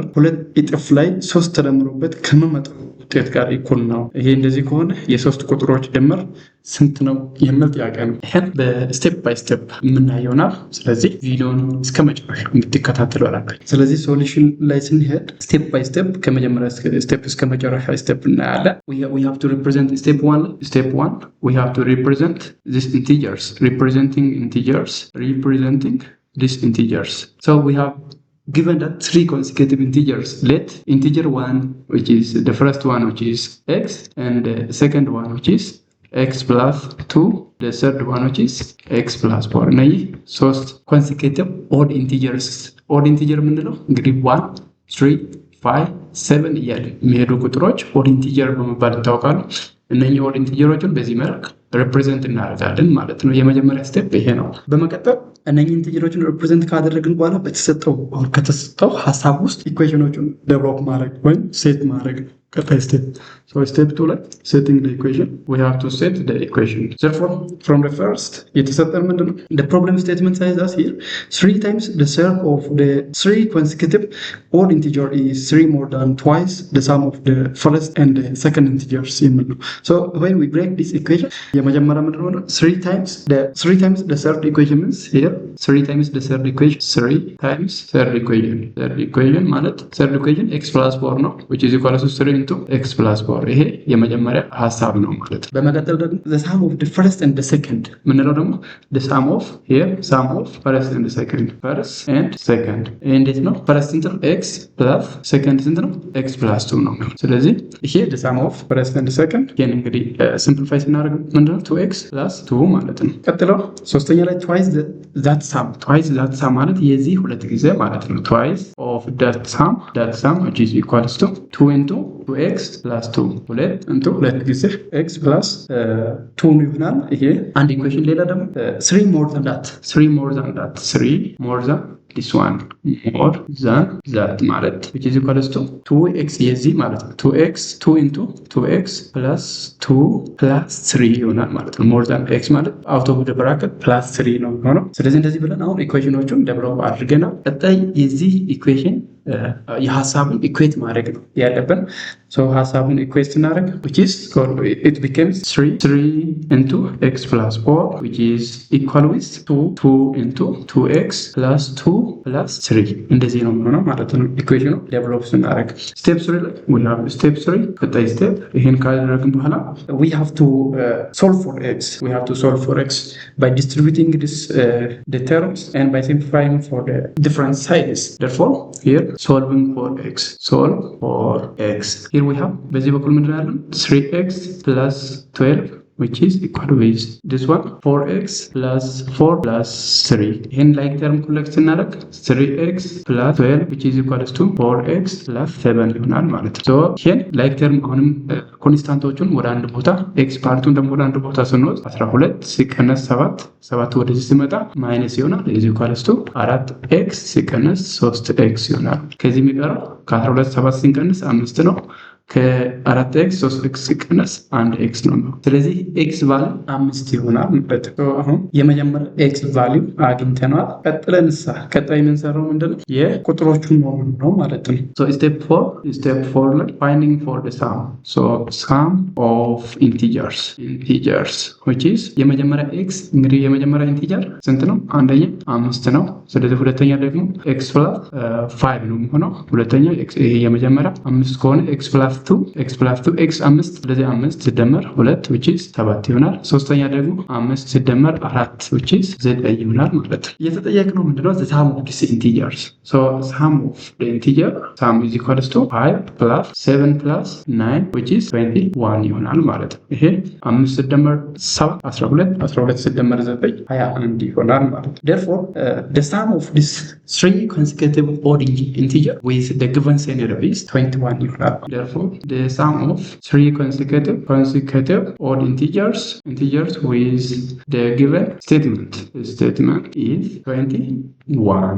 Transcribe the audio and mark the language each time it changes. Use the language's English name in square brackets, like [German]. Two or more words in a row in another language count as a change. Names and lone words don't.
[Amharic] 2 እጥፍ ላይ 3 ተደምሮበት ከመመጣው ውጤት ጋር እኩል ነው። ይሄ እንደዚህ ከሆነ የሶስት ቁጥሮች ድምር ስንት ነው የሚል ጥያቄ ነው። ይሄን በስቴፕ ባይ ስቴፕ የምናየው ነው። ስለዚህ ቪዲዮን እስከ መጨረሻ እንድትከታተሉ አላችሁ። ስለዚህ ሶሉሽን ላይ ስንሄድ [English] step by step [Amharic] ከመጀመሪያ ስቴፕ እስከ መጨረሻ ስቴፕ እናያለን። [English] we have to represent step 1 we have to represent these integers [Amharic] representing these integers. [English] So we have given that 3 consecutive integers. Let integer 1, which is the first one, which is x, and the second one, which is x plus 2, the third one, which is x plus 4. እነዚህ 3 consecutive odd integers. odd integer ምንድነው? [Amharic] እንግዲህ 1 3 5 7 እያለ የሚሄዱ ቁጥሮች [English] odd integer [Amharic] በመባል ይታወቃሉ። እነኚህ [English] odd integers [Amharic] በዚህ መልክ ሪፕሬዘንት እናደርጋለን ማለት ነው። የመጀመሪያ ስቴፕ ይሄ ነው። በመቀጠል እነኚህ ኢንቲጀሮችን ሪፕሬዘንት ካደረግን በኋላ ከተሰጠው ሀሳብ ውስጥ ኢኩዌሽኖችን ዴቨሎፕ ማድረግ ወይም ሴት ማድረግ ቀጣይ ስቴፕ። [English] So step 2 [Amharic] ላይ [English] setting the equation, we have to set the equation. Therefore from the first [Amharic] የተሰጠን ምንድነው? [English] The problem statement says us here 3 times the sum of the 3 consecutive odd integer is 3 more than twice the sum of the first and the second integers [Amharic] የሚል ነው። [English] So when we break this equation [Amharic] የመጀመሪያ ምንድነው? [English] 3 times the third equation means here 3 times the third equation 3 times third equation ማለት third equation x plus 4 ነው, which is equal to 3 into x plus 4. [Amharic] ይሄ የመጀመሪያ ሐሳብ ነው ማለት ነው። በመቀጠል ደግሞ [English] the sum of the first and the second [Amharic] ምንለው ደግሞ [English] the sum of first and second [Amharic] እንዴት ነው? first እንትን x plus second እንትን ነው x plus 2 ነው። ስለዚህ ይሄ [English] the sum of first and second [Amharic] ይሄን እንግዲህ ሲምፕሊፋይ ስናደርግ ምንድነው 2x plus 2 ማለት ነው። ቀጥለው ሶስተኛ ላይ [English] twice that sum [Amharic] ማለት የዚህ ሁለት ጊዜ ማለት ነው። [English] twice of that sum which is equals to 2 into 2x plus 2 2 ጊዜ x plus 2 [Amharic] ይሆናል። ይሄ አንድ ኢኩዌሽን። ሌላ ደግሞ [English] 3 more than that this one more than that ማለት which is equals to 2x [Amharic] የዚህ ማለት ነው [English] 2 into 2x plus 2 plus 3 [Amharic] ይሆናል ማለት ነው። [English] more than x ማለት out of the bracket plus 3 [Amharic] ነው የሚሆነው። ስለዚህ እንደዚህ ብለን አሁን ኢኩዌሽኖቹን ዴቨሎፕ አድርገናል። ቀጣይ የዚህ ኢኩዌሽን የሐሳቡን ኢኩዌት ማድረግ ነው ያለብን። [English] so [Amharic] ሐሳቡን ኢኩዌት ስናደርግ [English] which is it becomes 3 into x plus 4 which is equal with 2 into 2x plus 2 plus 3 [Amharic] እንደዚህ ነው የሚሆነው ማለት ነው። ኢኩዌሽኑ ዴቨሎፕ ስናደርግ ስቴፕ 3 ላይ [English] we have step 3 [Amharic] ቀጣይ ስቴፕ ይሄን ካደረግን በኋላ [English] we have to solve for x by distributing the terms and by simplifying for the different sides. Therefore here solving for x here we have [Amharic] በዚህ በኩል ምንድን ያለን [English] 3x plus 12 which is equal with this one 4x plus 4 plus 3 ይህን like term collect ስናደርግ 3x plus 12 which is equal to 4x plus 7 [Amharic] ይሆናል ማለት ነው። ሶ ይህን [English] like term [Amharic] አሁንም ኮንስታንቶቹን ወደ አንድ ቦታ ኤክስ ፓርቱን ደግሞ ወደ አንድ ቦታ ስንወስድ 12 ሲቀነስ 7 ወደዚህ ሲመጣ ማይነስ ይሆናል [English] is equal to 4x [Amharic] ሲቀነስ 3x ይሆናል። ከዚህ የሚቀረው ከ12 7 ሲቀነስ 5 ነው። ከ4x 3x ሲቀነስ 1x ነው። ስለዚህ x ቫልዩ 5 ይሆናል ማለት ነው። አሁን የመጀመሪያ x ቫልዩ አግኝተናል። ቀጣይ የምንሰራው ምንድነው? የቁጥሮቹን መሆኑን ነው ማለት ነው። [English] so step 4 [Amharic] ላይ [English] finding for the sum of integers which is [Amharic] የመጀመሪያ x እንግዲህ የመጀመሪያ ኢንቲጀር ስንት ነው? አንደኛ 5 ነው። ስለዚህ ሁለተኛ ደግሞ x plus 5 ነው የሚሆነው። ሁለተኛ ይሄ የመጀመሪያ 5 ከሆነ x plus 2 x 5 ስለዚህ 5 ሲደመር 2 [English] which is [Amharic] 7 ይሆናል። ሶስተኛ ደግሞ 5 ሲደመር 4 [English] which is [Amharic] 9 ይሆናል ማለት ነው። የተጠየቅነው ምንድነው? [English] the sum of these integers. so sum of the integer sum is equal to 5 plus 7 plus 9 which is 21 [Amharic] ይሆናል ማለት ነው። ይሄ 5 ሲደመር 7 12 ሲደመር 9 21 ይሆናል ማለት ነው። [English] therefore the sum of these three consecutive odd integer with the given scenario is 21 ይሆናል። therefore the sum of three consecutive odd integers with the given statement is 21.